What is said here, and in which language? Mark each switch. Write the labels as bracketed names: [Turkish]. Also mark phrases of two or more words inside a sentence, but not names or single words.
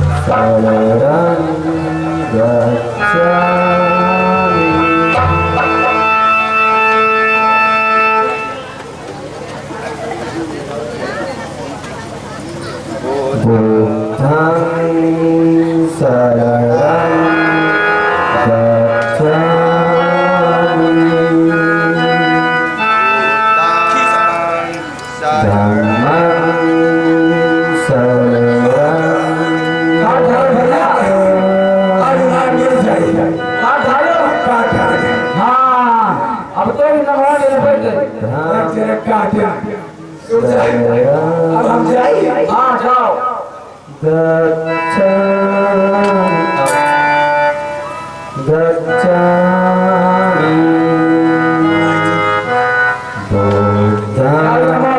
[Pali] शरणं गच्छामि बुद्धं शरणं गच्छामि धम्मं [Hindi] अब हम जाइए। हाँ जाओ। [Pali] गच्छामि बुद्धं